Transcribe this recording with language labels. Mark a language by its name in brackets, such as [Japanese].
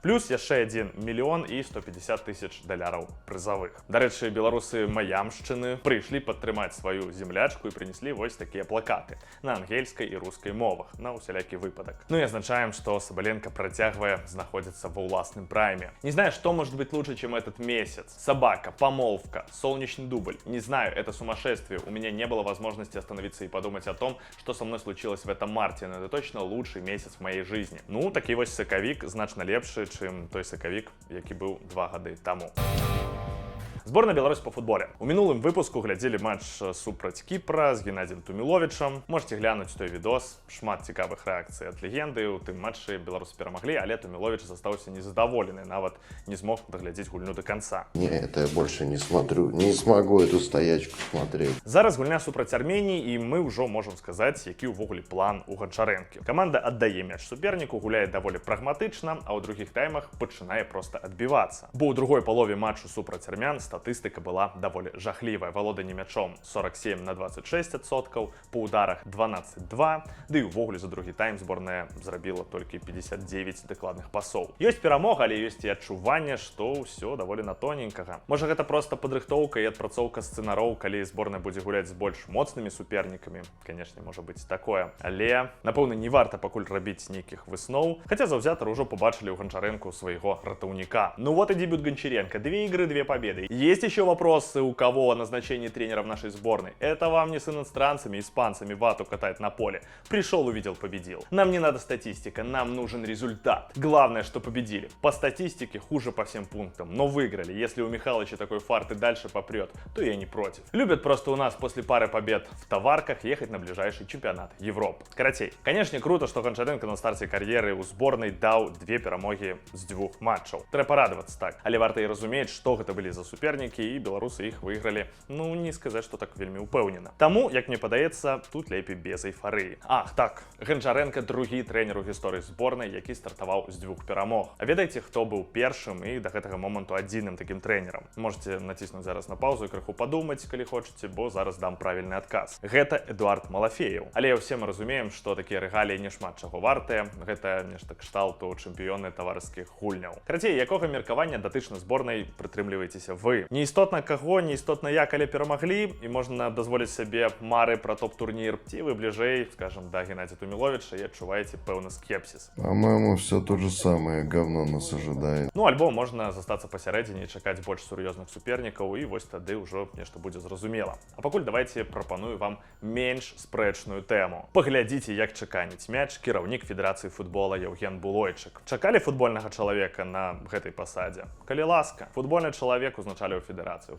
[Belarusian] Плюс яшчэ 1 мільён і 150 тысяч даляраў прызавых. Дарэчы, беларусы маямшчыны прыйшлі падтрымаць сваю землячку і прынеслі вось такія плакаты на ангельскай і рускай мовах, на усялякі выпадак. Ну і азначаем, што Сабаленко працягвае знаходзіцца ва ўласным прайме. [Russian] Не знаю, что может быть лучше, чем этот месяц. Собака, помолвка, солнечный дубль. Не знаю, это сумасшествие. У меня не было возможности остановиться и подумать о том, что со мной случилось в этом марте, но это точно лучший месяц в моей жизни. [Belarusian] Ну, такі вось сакавік значна лепшы, чым той сакавік, які быў 2 гады таму. Зборная Беларусь по футболе. У мінулым выпуску глядзелі матч супраць Кіпра з Геннадзем Туміловічам. Можете глянуць той відос, шмат цікавых рэакцый ад легенды. У тым матчы беларусы перамаглі, але Туміловіч застаўся незадаволены, нават не змог даглядзець гульню до конца. [Russian] Не, это я больше не смотрю, не смогу эту стоячку смотреть. [Belarusian] Зараз гульня супраць Арменіі, і мы ўжо можам сказаць, які ўвогуле план у Гончарэнкі. Каманда аддае мяч суперніку, гуляе даволі прагматычна, а ў другіх таймах пачынае проста адбівацца. Бо ў другой палове матчу супраць армян статыстыка была даволі жахлівая. Валоданне мячом 47-26%, по ударах 12-2, ды і ўвогуле за другі тайм зборная зрабіла толькі 59 дакладных пасоў. Ёсць перамога, але ёсць і адчуванне, што ўсё даволі на тоненькага. Можа, гэта проста падрыхтоўка і адпрацоўка сцэнароў, калі зборная будзе гуляць з больш моцнымі супернікамі. Канешне, можа быць такое. Але, напэўна, не варта пакуль рабіць нейкіх высноў, хаця заўзятары ўжо побачылі ў Гончарэнку свайго ратаўніка. [Russian] Ну вот и дебют Гончаренко. 2 игры, 2 победы. Есть еще вопросы у кого о назначении тренера в нашей сборной? Это вам не с иностранцами, испанцами вату катать на поле. Пришел, увидел, победил. Нам не надо статистика, нам нужен результат. Главное, что победили. По статистике хуже по всем пунктам, но выиграли. Если у Михалыча такой фарт и дальше попрет, то я не против. Любят просто у нас после пары побед в товарках ехать на ближайший чемпионат Европы. Карацей. Конечно, круто, что Гончаренко на старте карьеры у сборной дал 2 [Belarusian] перамоги з 2 матчаў. Трэба радоваться так. Але варта і разумець, што гэта былі за супернікі, і беларусы іх выйгралі, ну, не сказаць, што так вельмі упэўнена. Таму, як мне падаецца, тут лепей без эйфарыі. Ах, так, Гончаренко другі трэнер у гісторыі зборнай, які стартаваў з 2 перамог. А ведаеце, хто быў першым і да гэтага моманту адзіным такім трэнерам? Можете націснуць зараз на паузу і крыху падумаць, калі хочаце, бо зараз дам правільны адказ. Гэта Эдуард Малафеев. Але ўсе мы разумеем, што такія рэгаліі не шмат чаго вартыя. Гэта нешта кшталту чэмпіёны таварыскіх гульняў. Карацей, якога меркавання датычна зборнай прытрымліваецеся вы? Не істотна каго, не істотна як, але перамаглі, і можна дазволіць сабе мары пра топ-турнір. Ці вы бліжэй, скажем, да Геннадзя Туміловіча і адчуваеце пэўны скепсіс. [Russian] По-моему, все то же самое говно нас ожидает. [Belarusian] Ну, альбо можна застацца пасярэдзіне і чакаць больш сур'ёзных супернікаў, і вось тады ўжо нешта будзе зразумела. А пакуль давайте прапаную вам менш спрэчную тэму. Паглядзіце, як чаканіць мяч кіраўнік Федэрацыі футбола Яўген Булойчык. Чакалі футбольнага чалавека на гэтай пасадзе? Калі ласка, футбольны чалавек узначаліў Федэрацыю.